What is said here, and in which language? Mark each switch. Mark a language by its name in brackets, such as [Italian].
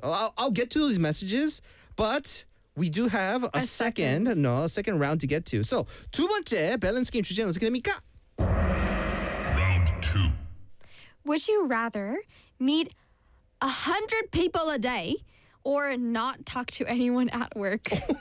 [English] I'll get to these messages, but we do have a second round to get to. [Korean] So 두 번째 밸런스 게임 주제는 어떻게 됩니까? [English] Would you rather meet 100 people a day or not talk to anyone at work?